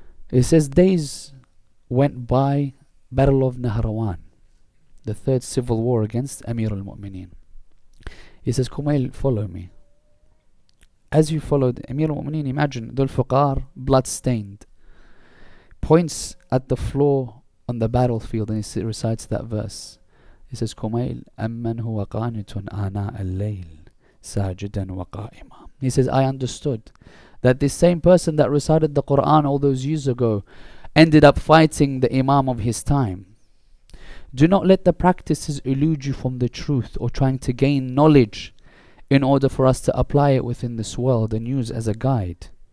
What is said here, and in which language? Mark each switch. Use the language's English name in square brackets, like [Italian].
[English] He says, days went by, Battle of Nahrawan, the third civil war against Amir al-Mu'mineen. He says, Kumail, follow me. As you followed Amir al-Mu'mineen, imagine, Dhul Fuqar, blood-stained, points at the floor on the battlefield and he recites that verse. He says, [Arabic] Kumail, أَمَّنْ هُوَ قَانِتٌ آنَاءَ اللَّيْلِ سَاجِدًا وَقَائِمًا. [English] He says, I understood that this same person that recited the Quran all those years ago ended up fighting the Imam of his time. Do not let the practices elude you from the truth or trying to gain knowledge in order for us to apply it within this world and use as a guide.